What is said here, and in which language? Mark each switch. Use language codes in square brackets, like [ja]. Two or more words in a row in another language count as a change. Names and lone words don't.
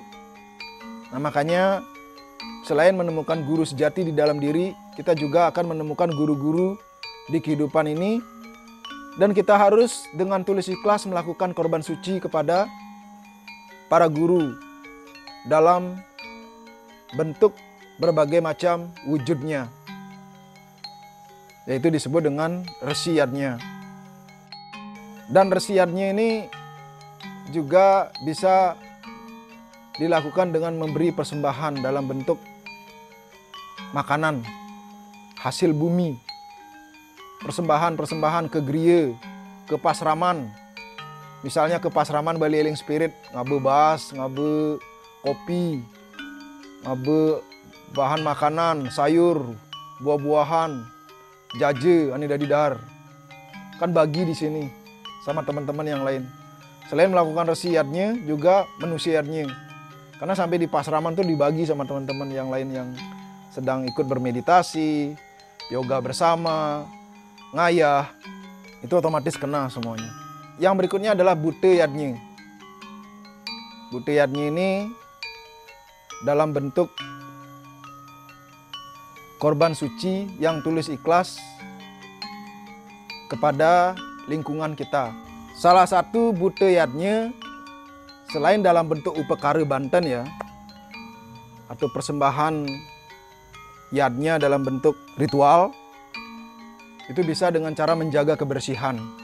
[id] Nah, makanya selain menemukan guru sejati di dalam diri, kita juga akan menemukan guru-guru di kehidupan ini, dan kita harus dengan tulus ikhlas melakukan korban suci kepada para guru dalam bentuk berbagai macam wujudnya, yaitu disebut dengan resi yadnya. Dan resi yadnya ini juga bisa dilakukan dengan memberi persembahan dalam bentuk makanan, hasil bumi, persembahan ke griya, ke pasraman. Misalnya ke pasraman Bali Eling Spirit, [ban] ngabe bas, ngabe kopi, [id] bahan makanan, sayur, buah-buahan, jaje, ani dadidar. Kan bagi di sini sama teman-teman yang lain. Selain melakukan resi yadnya, juga menu siadnya. Karena sampai di pasraman tuh dibagi sama teman-teman yang lain yang sedang ikut bermeditasi, yoga bersama, ngayah. Itu otomatis kena semuanya. Yang berikutnya adalah bute yadnya. Bute yadnya ini dalam bentuk korban suci yang tulus ikhlas kepada lingkungan kita. Salah satu bute yadnya selain dalam bentuk upekara Banten ya, atau persembahan yadnya dalam bentuk ritual, itu bisa dengan cara menjaga kebersihan.